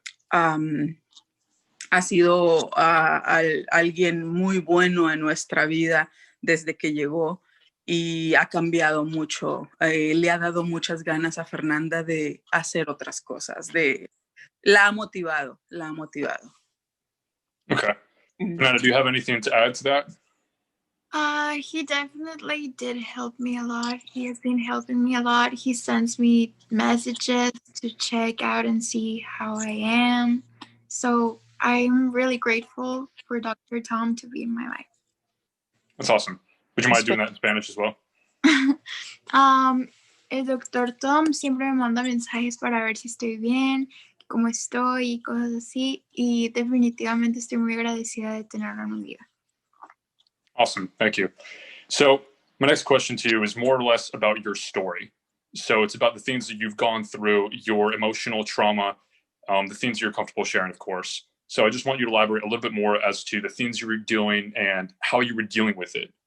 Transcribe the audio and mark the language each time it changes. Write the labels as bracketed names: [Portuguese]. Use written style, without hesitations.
[Spanish] Ha sido alguien muy bueno en nuestra vida desde que llegó, y ha cambiado mucho. Le ha dado muchas ganas a Fernanda de hacer otras cosas. La ha motivado, la ha motivado. [English] Okay. Fernanda, do you have anything to add to that? He definitely did help me a lot. He has been helping me a lot. He sends me messages to check out and see how I am. So I'm really grateful for Dr. Tom to be in my life. That's awesome. Would you mind doing that in Spanish as well? [Spanish] El doctor Tom siempre me manda mensajes para ver si estoy bien, cómo estoy y cosas así. Y definitivamente estoy muy agradecida de tenerlo en mi vida. [English] Awesome. Thank you. So my next question to you is more or less about your story. So it's about the things that you've gone through, your emotional trauma, the things you're comfortable sharing, of course. So I just want you to elaborate a little bit more as to the things you were doing and how you were dealing with it.